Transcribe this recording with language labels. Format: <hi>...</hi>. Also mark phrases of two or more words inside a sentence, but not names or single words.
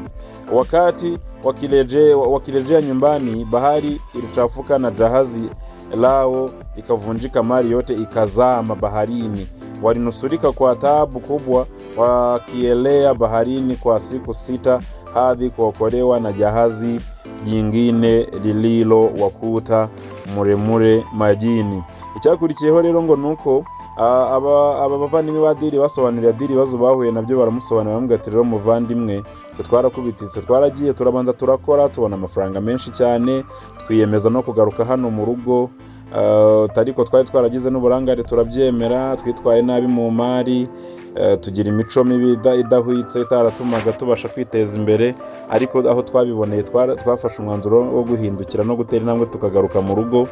<sw>Wakati wakirejea nyumbani, bahari ilichafuka na jahazi lao ikavunjika, mali yote ikazama baharini. Walinusurika kwa taabu kubwa, wakielea baharini kwa siku 6 hadi kuokolewa na jahazi jingine lililo wakuta muremure majini.</sw> <rw>Icyakurikiyeho rero ngo nuko aba bavandimwe ba Adili basobanuriye Adili ibibazo bahuye nabyo, baramusobanurira bamubwira ati rero muvandimwe twarakubititse, twaragiye turabanza turakora tubona amafaranga menshi cyane, twiyemeza no kugaruka hano mu rugo, ariko twari twaragize n'uburangare turabyemera, twitwaye nabi mu mari, tugira imico mibi idahwitse itaratumaga tubasha kwiteza imbere, ariko aho twabiboneye twafashe umwanzuro wo guhindukira no gutera intambwe tukagaruka mu rugo.</rw>